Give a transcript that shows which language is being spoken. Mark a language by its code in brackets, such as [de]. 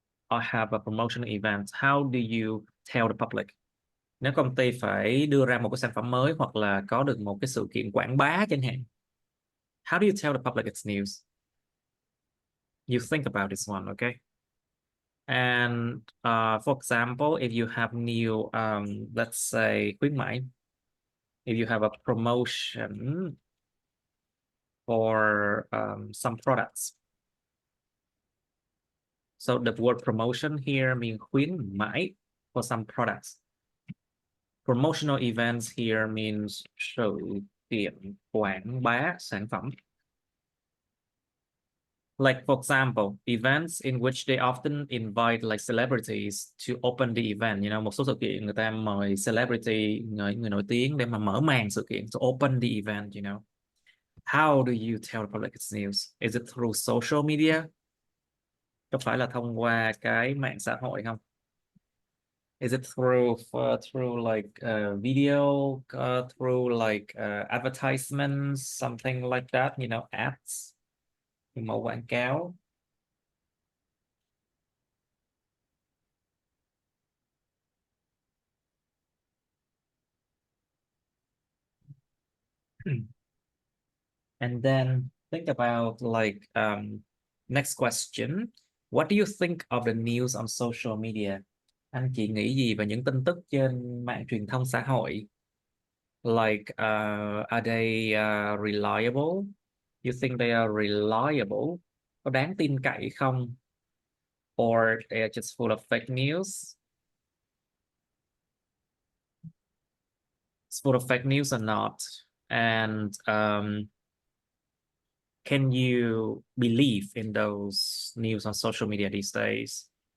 [en] I have a promotional event, how do you tell the public? [vi] Nếu công ty phải đưa ra một cái sản phẩm mới hoặc là có được một cái sự kiện quảng bá chẳng hạn, [en] how do you tell the public it's news? You think about this one, okay? And for example, if you have new, let's say khuyến mãi, if you have a promotion for some products. So the word promotion here means khuyến mãi for some products. Promotional events here means [vi] sự kiện quảng bá sản phẩm. [en] Like for example, events in which they often invite like celebrities to open the event. [vi] You know, một số sự kiện người ta mời celebrity, người nổi tiếng để mà mở màn sự kiện, [en] to open the event, you know. How do you tell the public it's news? Is it through social media? [vi] Có phải là thông qua cái mạng xã hội không? [en] Is it through like video, through like advertisements, something like that, you know, ads, [vi] mẫu quảng cáo. [en] And then think about like next question. What do you think of the news on social media? [vi] Anh chị nghĩ gì về những tin tức trên mạng truyền thông xã hội? [en] Like, are they reliable? You think they are reliable? [vi] Có đáng tin cậy không? [en] Or they are just full of fake news? It's full of fake news or not? And can you believe in those news on social media these days?